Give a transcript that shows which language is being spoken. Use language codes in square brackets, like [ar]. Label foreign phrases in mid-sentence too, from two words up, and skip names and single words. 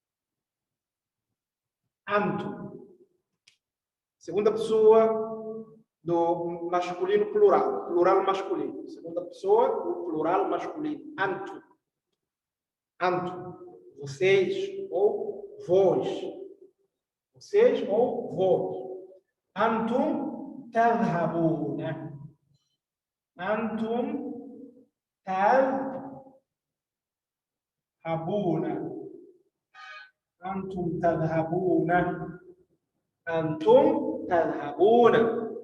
[pt] Antum. Segunda pessoa do masculino plural, plural masculino. Segunda pessoa, o plural masculino. [ar] أنتم. أنتم. [pt] Vocês ou vós. Vocês ou vós. [ar] أنتم تذهبون. أنتم تذهبون. أنتم تذهبون. أنتم تذهبون.